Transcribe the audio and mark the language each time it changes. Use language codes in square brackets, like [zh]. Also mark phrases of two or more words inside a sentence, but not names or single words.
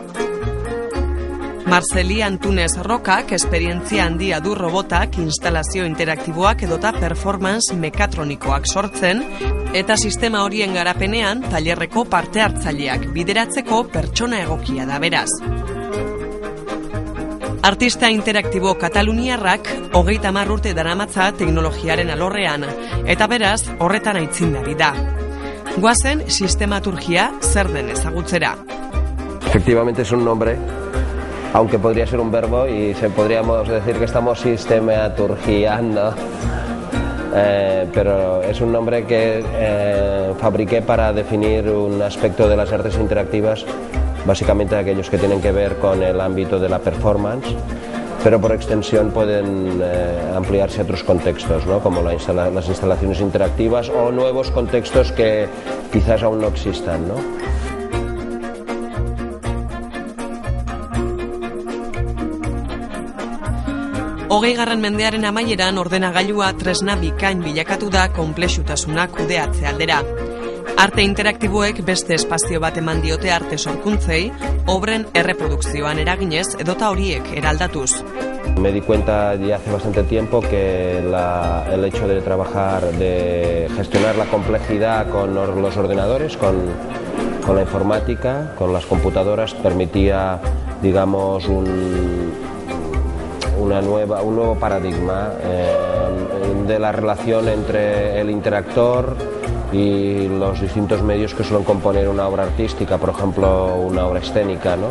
[eu] Marceli Antunez Rockak esperientzia handia du robotak, instalazio interaktiboak edota performance mekatronikoak sortzen eta sistema horien garapenean tailerreko parte hartzaileak bideratzeko pertsona egokia da beraz. Artista interaktibo kataluniarrak 30 urte daramatza teknologiaren alorrean eta beraz horretan aitzindari da. Goazen sistematurgia zer den ezagutzera. [es] Efectivamente es un nombre, aunque podría ser un verbo y podríamos decir que estamos sistematurgiando, pero es un nombre que fabriqué para definir un aspecto de las artes interactivas, básicamente aquellos que tienen que ver con el ámbito de la performance, pero por extensión pueden ampliarse a otros contextos, ¿no? Como las instalaciones interactivas o nuevos contextos que quizás aún no existan, ¿no? [eu] Hogeigarren mendearen amaieran ordenagailua tresna bikain bilakatu da konplexutasuna kudeatze aldera. Arte interaktiboek beste espazio bat eman diote arte sorkuntzei, obren erreprodukzioan eraginez edota horiek eraldatuz. [es] Me di cuenta ya hace bastante tiempo que el hecho de trabajar, de gestionar la complejidad con los ordenadores, con la informática, con las computadoras, permitía, digamos, un nuevo paradigma de la relación entre el interactor y los distintos medios que suelen componer una obra artística, por ejemplo una obra escénica, ¿no?